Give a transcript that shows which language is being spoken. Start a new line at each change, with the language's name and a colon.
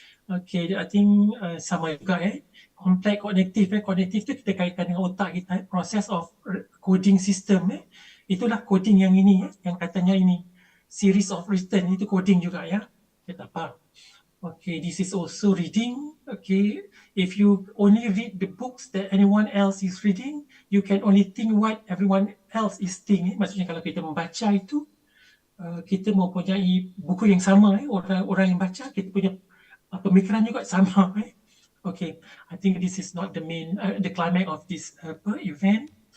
English: Okay, I think
Malay: sama juga Complex kognitif tu kita kaitkan dengan otak kita,
English: process of coding system
Malay: itulah coding yang ini yang katanya ini
English: series of written
Malay: itu coding juga ya. Kita faham.
English: Okay, this is also reading. Okay, if you only read the books that anyone else is reading, you can only think what everyone else is thinking.
Malay: Maksudnya kalau kita membaca itu, kita mempunyai buku yang sama. Orang yang baca, kita punya pemikiran juga sama.
English: Okay, I think this is not the main, the climax of this event.